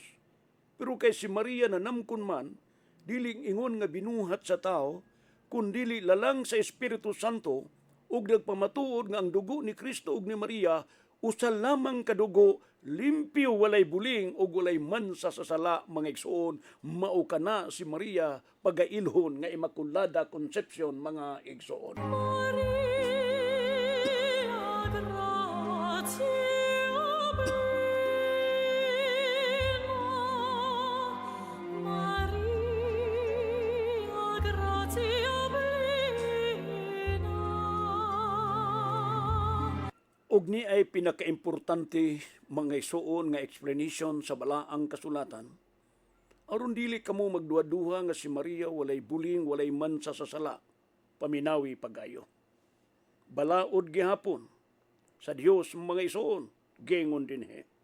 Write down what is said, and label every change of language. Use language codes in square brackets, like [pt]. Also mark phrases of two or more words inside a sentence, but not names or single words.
[ceb] Pero kay si Maria nanamkon man, dili ingon nga binuhat sa tao, kun dili lalang sa Espiritu Santo, ug nagpamatuod nga ang dugo ni Kristo ug ni Maria usa lamang kadugo, limpyo, walay buling ug walay mansa sa sala mga igsuon. Mao kana si Maria pagailhon nga Immaculada Conception mga igsuon. [la] Maria gratia plena, Maria gratia plena. [ceb] Og ni ay pinakaimportante mga igsuon nga explanation sa balaang kasulatan. Aron dili kamo magduha-duha nga si Maria walay buling, walay mansa sa sala, paminawi pagayo. Balaod gihapon sa Dios mga igsuon, gingon dinhi.